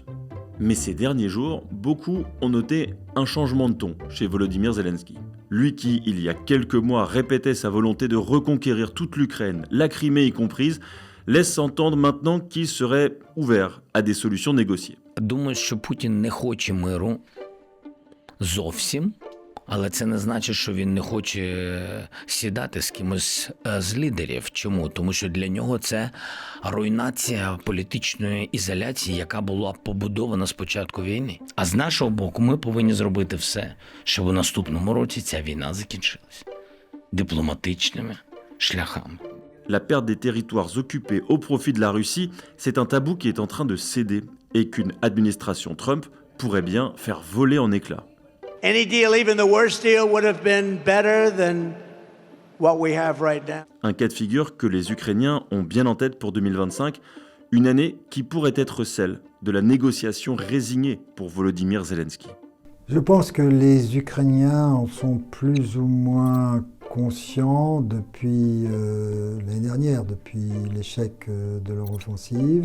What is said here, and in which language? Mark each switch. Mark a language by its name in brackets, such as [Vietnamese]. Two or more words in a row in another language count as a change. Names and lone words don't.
[French] Mais ces derniers jours, beaucoup ont noté un changement de ton chez Volodymyr Zelensky. Lui qui, il y a quelques mois, répétait sa volonté de reconquérir toute l'Ukraine, la Crimée y comprise, laisse entendre maintenant qu'il serait ouvert à des solutions négociées. [Ukrainian] Думаю, що Путін не хоче миру зовсім, але це не значить, що він не хоче сідати з кимось з лідерів. Чому? Тому що для нього це руйнація політичної ізоляції, яка була побудована з початку війни. А з нашого боку ми повинні зробити все, щоб у наступному році ця війна закінчилась дипломатичними шляхами. [French] La perte des territoires occupés au profit de la Russie, c'est un tabou qui est en train de céder et qu'une administration Trump pourrait bien faire voler en éclats. [English] Any deal, even the worst deal, would have been better than what we have right now. [French] Un cas de figure que les Ukrainiens ont bien en tête pour 2025, une année qui pourrait être celle de la négociation résignée pour Volodymyr Zelensky. Je pense que les Ukrainiens en sont plus ou moins conscients depuis l'année dernière, depuis l'échec de leur offensive.